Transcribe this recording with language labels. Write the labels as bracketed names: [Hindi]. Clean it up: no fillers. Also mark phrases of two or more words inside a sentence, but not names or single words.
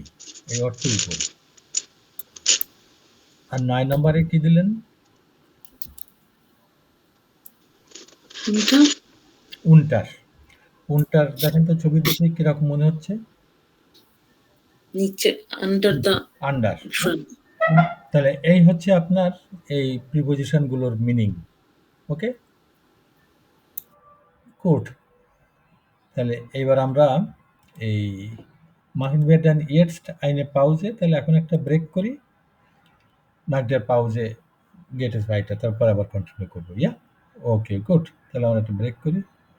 [Bangla] এই অর্থে উপরে। আর ৯ নাম্বারে কি দিলেন? Unter, উন্টার। উন্টার দেখেন তো ছবি দেখে কিরকম মনে হচ্ছে? নিচে, [English] under the [Bangla] আন্ডার। front. তাহলে এই হচ্ছে আপনার এই প্রিপজিশনগুলোর মিনিং। [English] okay? good. [Bangla] তাহলে এইবার আমরা এই [German] machen wir dann jetzt eine Pause? [Bangla] তাহলে এখন একটা ব্রেক করি। [German] Nach der Pause geht es weiter. [Bangla] তারপর আবার কন্টিনিউ করব। [English] yeah? okay, good. [Bangla] তাহলে আমরা একটা ব্রেক করি।